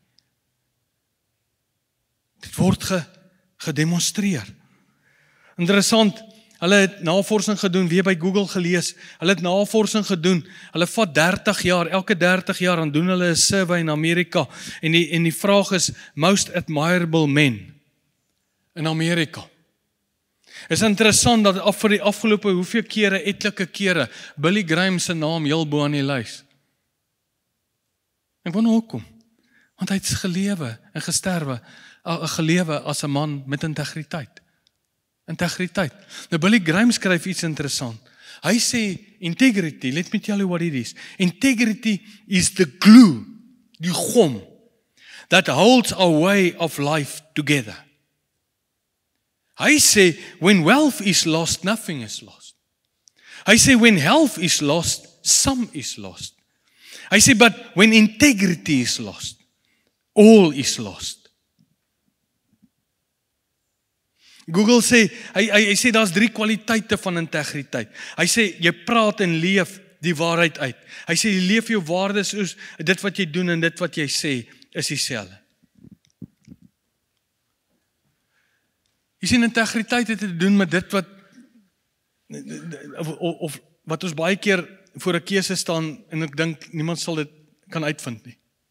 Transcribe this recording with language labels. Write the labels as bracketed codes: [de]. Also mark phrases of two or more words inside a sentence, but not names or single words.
[af] Dit word gedemonstreer. Interessant, hulle het navorsing gedoen, weer by Google gelees, hulle het navorsing gedoen, hulle vat 30 jaar, elke 30 jaar, dan doen hulle 'n survey in Amerika, en die vraag is, [en] most admirable men in Amerika. [af] Is interessant dat vir die afgelope hoeveel kere, etlike kere, Billy Graham se naam heel bo aan die lys. Ek wonder hoekom, want hy het gelewe en gelewe as 'n man met integriteit. Integriteit. Nou Billy Graham skryf iets interessant. Hy sê, [en] integrity, let me tell you what it is. Integrity is the glue, [af] die gom, [en] that holds our way of life together. [af] Hy sê, [en] when wealth is lost, nothing is lost. [af] Hy sê, [en] when health is lost, some is lost. [af] Hy sê, [en] but when integrity is lost, all is lost. [af] Google sê, hy sê daar's 3 kwaliteite van integriteit. Hy sê, jy praat en leef die waarheid uit. Hy sê, jy leef jou waardes soos dit wat jy doen en dit wat jy sê is dieselfde. Jy sien, integriteit het te doen met dit wat of wat ons baie keer voor 'n keuse staan en ek dink niemand sal dit kan uitvind nie.